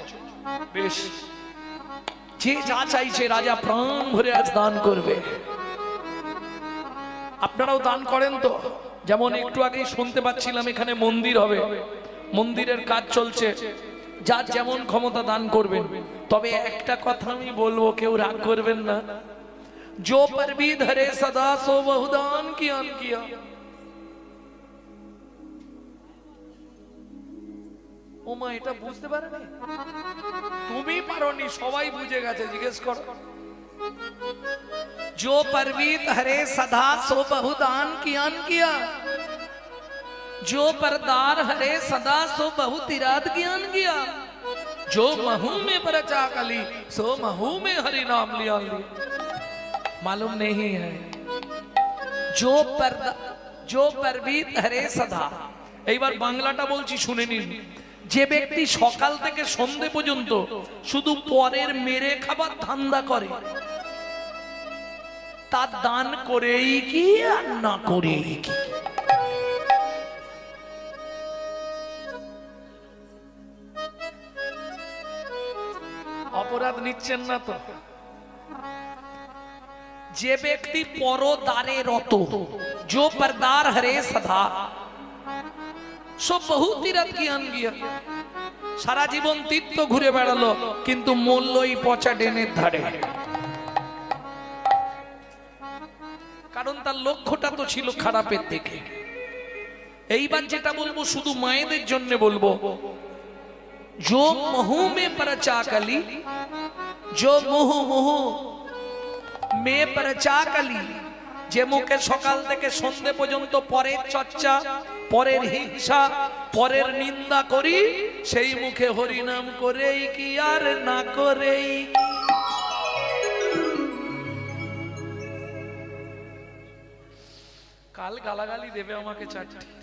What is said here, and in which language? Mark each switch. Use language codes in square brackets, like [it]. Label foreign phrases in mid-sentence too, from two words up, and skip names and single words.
[bn] বেশ, যে যা চাইছে রাজা প্রাণ ভরে আজ দান করবে। আপনারাও দান করেন তো? যেমন একটু আগেই শুনতে পাচ্ছিলাম এখানে মন্দির হবে, মন্দিরের কাজ চলছে। যার যেমন ক্ষমতা দান করবেন। তবে একটা কথা আমি বলবো, কেউ রাগ করবেন না, [hi] जो पर भी धरे सदा सो बहुदान किया। [bn] ও মা, এটা বুঝতে পারেনি? তুমি পারোনি, সবাই বুঝে গেছে, জিজ্ঞেস করো। [hi] जो पर भी धरे सदा सो बहुदान किया, जो परदार हरे सदा सो बहु तिराद ज्ञान किया, जो महू में परचा कली सो महू में हरि नाम लिया। मालूम नहीं है? जो परबीत हरे सदा। [bn] এইবার বাংলাটা বলছি, শুনে নিন। যে ব্যক্তি সকাল থেকে সন্ধে পর্যন্ত শুধু পরের মেরে খাবার ধান্দা করে, তার দান করেই কি আর না করেই কি? অপরাধ নিচ্ছেন না তো? যে ব্যক্তি পরদারে রত, [hi] जो परदार हरे सदा सो बहु तीरथ ज्ञान गया। [bn] সারা জীবন তীর্থ ঘুরে বেড়ালো, কিন্তু মূল্যই পচা ডেনের ধারে। তার লক্ষ্যটা তো ছিল খারাপের দিকে। এইবার যেটা বলবো শুধু মায়েদের জন্য বলবো, [hi] जो मुंह में परचा कली, जो मुंह में परचा कली, [bn] যে মুখে সকাল থেকে সন্ধে পর্যন্ত পরের চর্চা, পরের হিংসা, পরের নিন্দা করি, সেই মুখে হরিনাম করেই কি আর না করেই। কাল গালাগালি দেবে আমাকে চারটি।